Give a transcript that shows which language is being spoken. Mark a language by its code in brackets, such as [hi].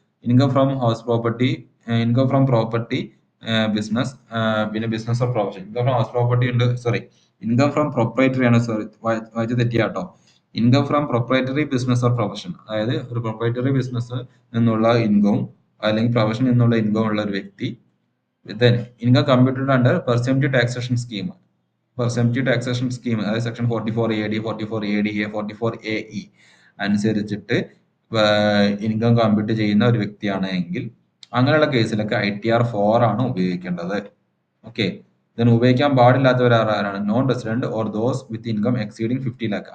[en] Income from house property, income from property, business, പിന്നെ business or profession. Income from house property ഉണ്ട്, sorry, income from proprietary ആണ്, sorry [ml] വായിച്ച തെറ്റിയാട്ടോ. [en] income from proprietary business or profession, [ml] അതായത് ഒരു proprietary business നിന്നുള്ള ഇൻകവും അല്ലെങ്കിൽ profession നിന്നുള്ള income ഉള്ള ഒരു വ്യക്തി. [en] Then income computed under presumptive taxation scheme. Presumptive taxation scheme, [ml] അതായത് സെക്ഷൻ 44AD, 44ADA, 44AE അനുസരിച്ചിട്ട് ഇൻകം കമ്പ്യൂട്ട് ചെയ്യുന്ന ഒരു വ്യക്തിയാണ് എങ്കിൽ അങ്ങനെയുള്ള കേസിലൊക്കെ ITR4 ആണ് ഉപയോഗിക്കേണ്ടത്. ഓക്കെ. ഇതിന് ഉപയോഗിക്കാൻ പാടില്ലാത്തവർ ആരാണ്? [en] Non resident or those with income exceeding 50 lakh.